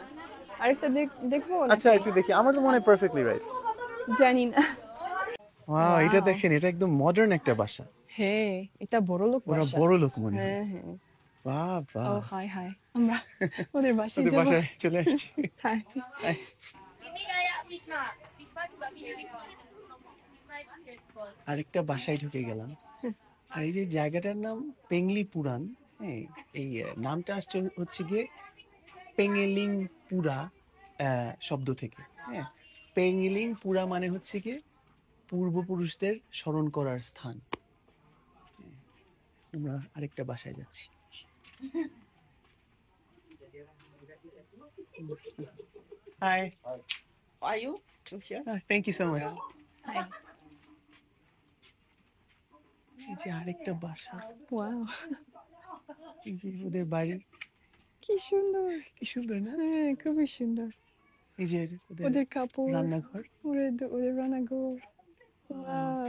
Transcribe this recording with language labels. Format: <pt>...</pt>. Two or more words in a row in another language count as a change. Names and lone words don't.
<bn>আরেকটা দেখবো নাকি? আচ্ছা, একটু দেখি, আমার তো মনে হয়</bn> <en>perfectly right.</en> <bn>জানি না। ওয়াও, এটা দেখেন, এটা একদম মডার্ন একটা বাসা। হ্যাঁ, এটা বড় লোক ওরা বাসা। বড় লোক মনে হয়। হ্যাঁ হ্যাঁ। বাহ বাহ, ও হাই হাই, আমরা ওদের বাসায় ওদের যাবো। বাসায় চলে আসছি। হাই।</bn> <id>Ini kayak Bisma. Bisma juga beautiful.</id> <bn>আরেকটা বাসায় ঢুকে গেলাম, আর এই যে জায়গাটার নাম পেংলি পুরান। হ্যাঁ, এই নামটা আসছে হচ্ছে গিয়ে পেঙ্গেলিং পুরা শব্দ থেকে। হ্যাঁ, পেঙ্গেলিং পুরা মানে হচ্ছে গিয়ে পূর্বপুরুষদের স্মরণ করার স্থান। আমরা আরেকটা বাসায় যাচ্ছি। হাই,</bn> <en>Are you? thank you so much.</en> <bn>হাই। এই যে আরেকটা বাসা, ওয়াও, এই যে ওদের বাড়ি, কি সুন্দর। কি সুন্দর না? হ্যাঁ, খুবই সুন্দর। এই যে ওদের কাপড়, রান্নাঘর। ওদের রান্নাঘর। ওয়াও।</bn>